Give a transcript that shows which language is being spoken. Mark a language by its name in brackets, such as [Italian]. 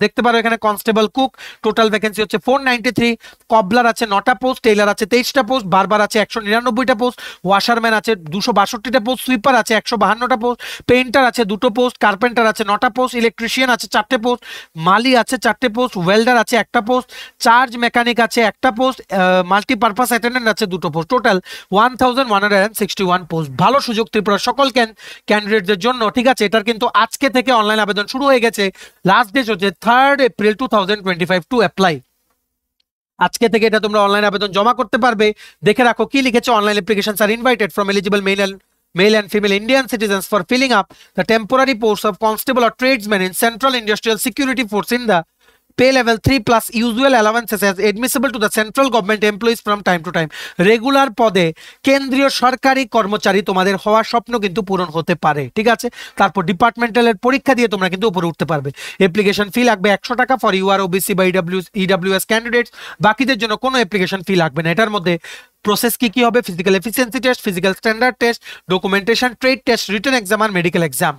[Bangla] দেখতে পারো এখানে কনস্টেবল কুক টোটাল ভ্যাকেন্সি হচ্ছে 493, কবলার আছে 9টা পোস্ট, টেইলার আছে 23টা পোস্ট, বারবার আছে 199টা পোস্ট, ওয়াশারম্যান আছে 262টা পোস্ট, সুইপার আছে 152টা পোস্ট, পেইন্টার আছে 2টো পোস্ট, কার্পেন্টার আছে 9টা পোস্ট, ইলেকট্রিশিয়ান আছে 4টে পোস্ট, মালি আছে 4টে পোস্ট, ওয়েল্ডার আছে 1টা পোস্ট, চার্জ মেকানিক আছে 1টা পোস্ট, মাল্টিপারপাস অ্যাটেন্ডেন্ট আছে 2টো পোস্ট। Total 1161 post. ভালো সুযোগ ত্রিপুরার সকল ক্যান্ডিডেটদের জন্য। ঠিক আছে, এটার কিন্তু আজকে থেকে অনলাইন আবেদন শুরু হয়ে গেছে। লাস্ট ডেট হচ্ছে 3 এপ্রিল 2025 টু অ্যাপ্লাই। আজকে থেকে এটা তোমরা অনলাইন আবেদন জমা করতে পারবে। দেখে রাখো কি লিখেছে, [English] Online applications are invited from eligible male and female Indian citizens for filling up the temporary posts of constable or tradesman in Central Industrial Security Force in the pay level 3 plus usual allowances as admissible to the central government employees from time to time. [Bangla] Regular পদে কেন্দ্রীয় সরকারি কর্মচারী তোমাদের হওয়ার স্বপ্ন কিন্তু পূরণ হতে পারে। ঠিক আছে, তারপর ডিপার্টমেন্টালের পরীক্ষা দিয়ে তোমরা কিন্তু উপরে উঠতে পারবে। অ্যাপ্লিকেশন ফি লাগবে 100 টাকা ফর ইউআর ওবিসি বা ইডব্লিউএস ক্যান্ডিডেটস। বাকিদের জন্য কোনো অ্যাপ্লিকেশন ফি লাগবে না। এটার মধ্যে প্রসেস কি হবে, physical efficiency test, physical standard test, documentation, trade test, written exam আর মেডিকেল এক্সাম।